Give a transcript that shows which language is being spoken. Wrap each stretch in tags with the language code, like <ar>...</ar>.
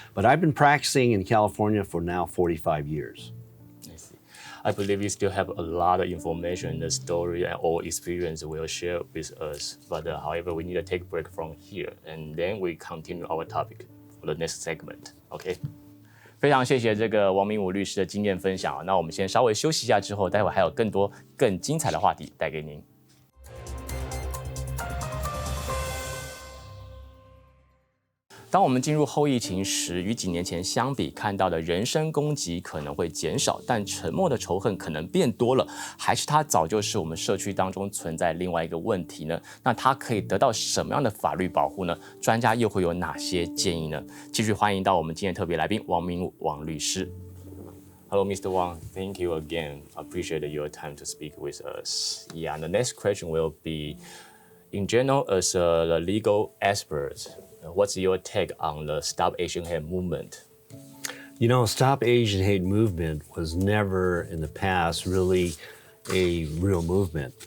<en>But I've been practicing in California for now 45 years. I believe you still have a lot of information, the story or experience will share with us. But however, we need to take a break from here, and then we continue our topic for the next segment. Okay?</en> <zh>非常谢谢这个王明武律师的经验分享。那我们先稍微休息一下，之后待会还有更多更精彩的话题带给您。当我们进入后疫情时，与几年前相比，看到的人身攻击可能会减少，但沉默的仇恨可能变多了，还是它早就是我们社区当中存在另外一个问题呢？那它可以得到什么样的法律保护呢？专家又会有哪些建议呢？继续欢迎到我们今天特别来宾王明武王律师。</zh> <en>Hello, Mr. Wong. Thank you again. Appreciate your time to speak with us. Yeah, and the next question will be, in general, as a legal expert, what's your take on the Stop Asian Hate movement? Stop Asian Hate movement was never in the past really a real movement.</en>